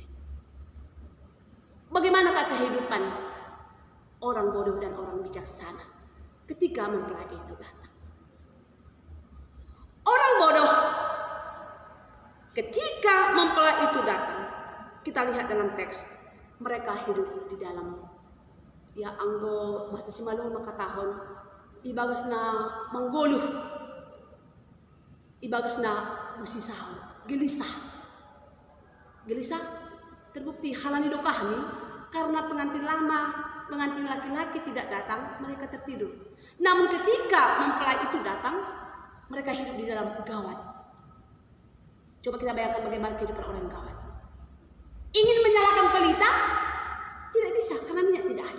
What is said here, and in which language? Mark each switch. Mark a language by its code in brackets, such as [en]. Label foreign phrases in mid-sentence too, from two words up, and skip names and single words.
[id] Bagaimanakah kehidupan orang bodoh dan orang bijaksana ketika mempelai itu datang? Orang bodoh ketika mempelai itu datang, kita lihat dalam teks, mereka hidup di dalam anggo bahasa Simalung [bts] maka tahun ibagasna menggoluh, ibagasna busisau, [id] gelisah terbukti [bts] halani dokahni [id] karena pengantin lama, pengantin laki-laki tidak datang, mereka tertidur. Namun ketika mempelai itu datang, mereka hidup di dalam gawat. Coba kita bayangkan bagaimana kehidupan orang gawat. Ingin menyalakan pelita, tidak bisa karena minyak tidak ada.